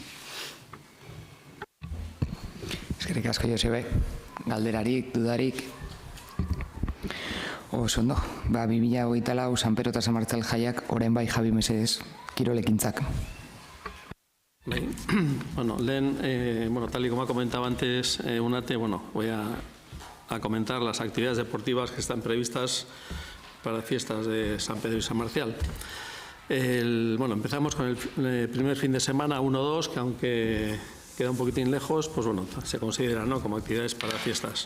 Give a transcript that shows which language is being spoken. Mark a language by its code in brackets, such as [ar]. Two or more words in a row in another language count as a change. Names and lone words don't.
[eu] Eskerrik asko, Josebe. Galderarik, dudarik. Oso ondo. 2024 San Pedro eta San Martzel jaiak orain bai Javi mesedez kirolekintzak. [es] Bueno, tal y como ha comentado antes Unate, voy a comentar las actividades deportivas que están previstas para las fiestas de San Pedro y San Marcial. Empezamos con el primer fin de semana, 1-2, que aunque queda un poquitín lejos, pues se considera, ¿no?, como actividades para fiestas.